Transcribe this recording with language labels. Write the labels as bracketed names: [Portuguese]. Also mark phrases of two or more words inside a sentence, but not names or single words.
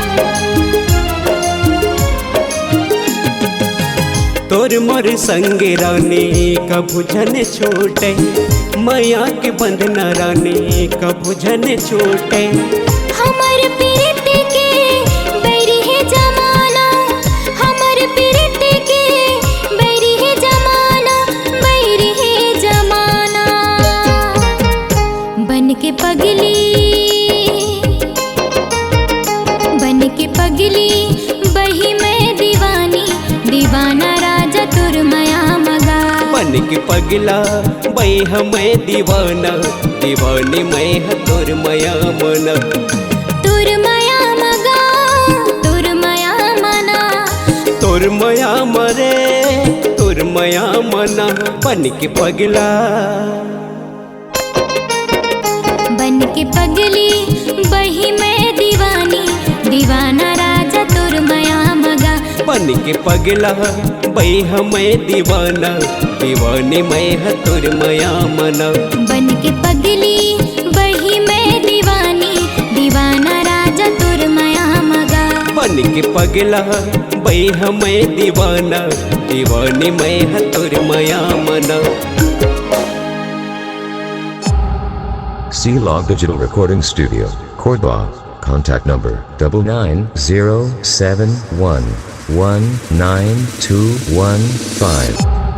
[Chhattisgarhi] तोर मोर संग रानी कभू जन छोटे, माया के बंधना रानी कभू जन छोटे। हमर प्रीति के बैरी है जमाना, हमर प्रीति के बैरी है जमाना, बैरी है जमाना। बन के पगली, बन के पगली, बही मैं दीवानी, दीवाना राजा तोर माया मगा। बन के पगला, बई हमें दीवाना, दीवानी मैं है तोर माया मना। तोर माया मगा, तोर माया मना, तोर माया मरे, तोर माया मना। बन के पगला, बन के पगली, बही मैं दीवानी, बन के पगला बैह मैं दीवाना दीवानी मैं है तुर मया मना बन के पगली बही मैं दीवानी दीवाना राजा तुर मया मगा बन के पगला बैह मैं दीवाना दीवानी मैं है तुर मया मना [English] C-Log Digital Recording Studio, Cordoba. Contact number 9907119215.